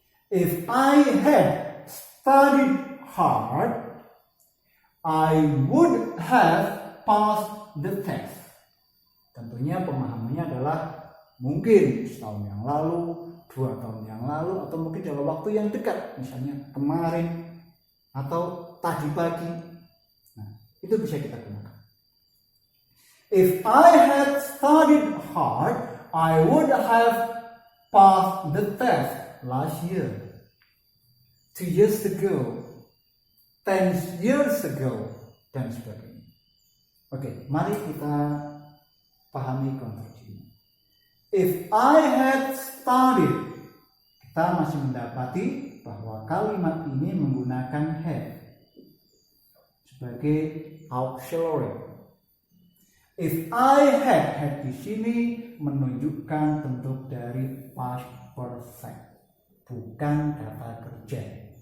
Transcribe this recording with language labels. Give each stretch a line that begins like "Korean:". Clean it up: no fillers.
English: If I had studied hard, I would have passed the test.
Indonesian: Tentunya pemahamannya adalah mungkin setahun yang lalu, 2 tahun yang lalu, atau mungkin dalam waktu yang dekat, misalnya kemarin atau tadi pagi. Nah, itu bisa kita gunakan.
English: If I had studied hard, I would have passed the test last year, 2 years ago, 10 years ago,
Indonesian: dan sebagainya. Oke, mari kita pahami konstruksinya.
English: If I had studied,
Indonesian: kita masih mendapati bahwa kalimat ini menggunakan had sebagai auxiliary.
English: If I had
Indonesian: di sini menunjukkan bentuk dari past perfect, bukan kata kerja.